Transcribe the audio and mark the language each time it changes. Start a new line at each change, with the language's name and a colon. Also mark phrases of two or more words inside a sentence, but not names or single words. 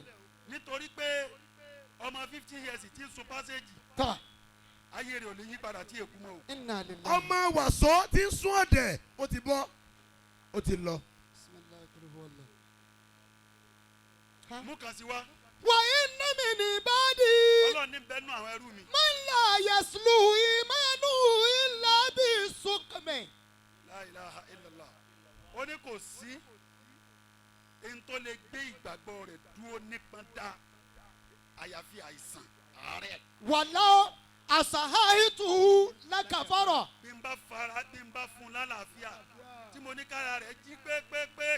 Yoruba: nítorí pé ọmọ 50 years ti ń sun pásẹ́jì Tọ́. ayé rẹ̀ ò lè yí padà tí èkú mọ́ o.
Arabic: إنا لله.
Yoruba: Ọmọ wàsó tí ń sún ọ̀dẹ̀ ó ti bọ́ ó ti lọ.
Arabic: بسم الله، قل هو الله.
Yoruba: mú kàn sí wa
Arabic: وإن من عبادي
Yoruba: ọlọ́run ní bẹ́ẹ̀ nú àwọn ẹrú mi.
Arabic: من لا يصلح إيمانه إلا بالسقم. لا إله إلا الله
Yoruba: ó ní kò sí ẹni tó lè gbé ìgbàgbọ́ rẹ̀ dúró nípọn dá àyàfi àìsàn àárẹ̀.
Arabic: ولو أصححته لكفر.
Yoruba: bí n bá fún lálàáfíà tí mo ní kára rẹ̀ jí pépépé